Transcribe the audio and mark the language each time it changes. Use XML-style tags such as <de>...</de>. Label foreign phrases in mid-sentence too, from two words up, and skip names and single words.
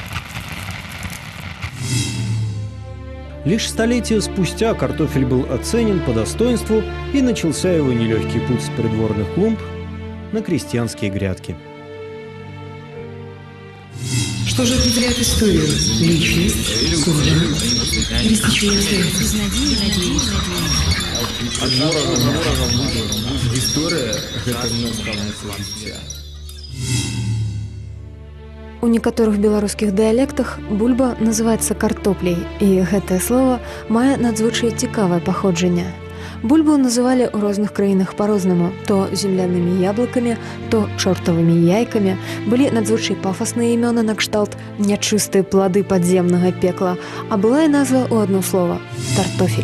<ru>Лишь столетия спустя картофель был оценен по достоинству, и начался его нелегкий путь с придворных клумб на крестьянские грядки. Что же определяет историю? Личность, судьба, История – это множество життя.</ru> <be>У некаторых беларускіх дыялектах бульба называецца картопляй, і гэтае слово мае надзвычай цікавае паходжанне. Бульбу называлі ў розных краінах па-рознаму, то землянымі яблыкамі, то чортавымі яйкамі, былі надзвычай пафасныя імёны накшталт нячыстыя плады падземнага пекла, а была і назва ў адно слова – тартофель.</be>